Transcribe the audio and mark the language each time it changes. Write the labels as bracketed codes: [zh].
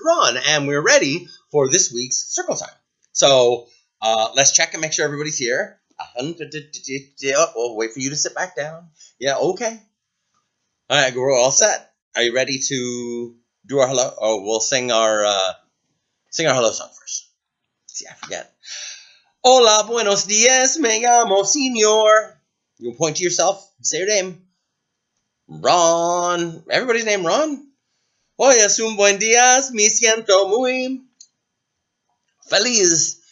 [en] Ron, and we're ready for this week's circle time. So let's check and make sure everybody's here. We'll wait for you to sit back down. Yeah, okay. All right, we're all set. Are you ready to do our hello? Oh, we'll sing our hello song first. See, I forget. [es] Hola, buenos dias, me llamo señor. [en] You point to yourself and say your name. Ron. Everybody's name Ron? [es] Hoy es un buen día, me siento muy feliz.